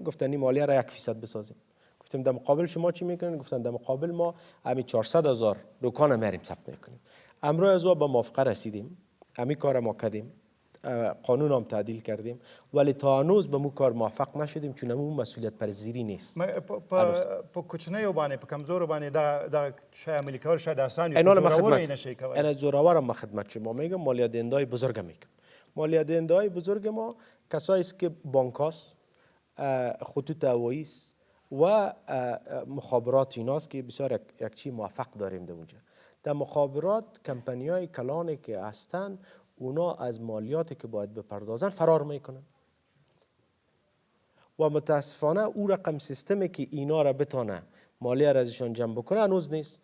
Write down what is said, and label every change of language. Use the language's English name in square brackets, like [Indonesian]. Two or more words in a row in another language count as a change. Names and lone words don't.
[Persian] گفتن این مالیه را 1% بسازیم. گفتیم در مقابل شما چی میکنین؟ گفتن در مقابل ما همین 400,000 دکان میریم ثبت میکنیم. امروز از با موافقه رسیدیم، همین کار ما کردیم، قانون هم تعدیل کردیم، ولی تا هنوز به مو کار موفق نشدیم چون مو مسئولیت پذیری نیست. [Pashto] په کوچنیو باندې په کمزورو باندې دا شای عملی کول شاید آسان وي. [Persian] اینا زورآور ما خدمت شما میگم، مالیه دهنده‌های بزرگ میگم. مالیه دهنده‌های بزرگ ما کسایی است که بانک هاست، خطوط هوایی است و مخابرات ایناست که بسیار یک چی موفق داریم در اونجا. در مخابرات کمپانی‌های کلانی که هستن، اونا از مالیاتی که باید بپردازن فرار میکنن و متاسفانه او رقم سیستمی که اینا را بتانه مالیه را ازشان جمع بکنه هنوز نیست.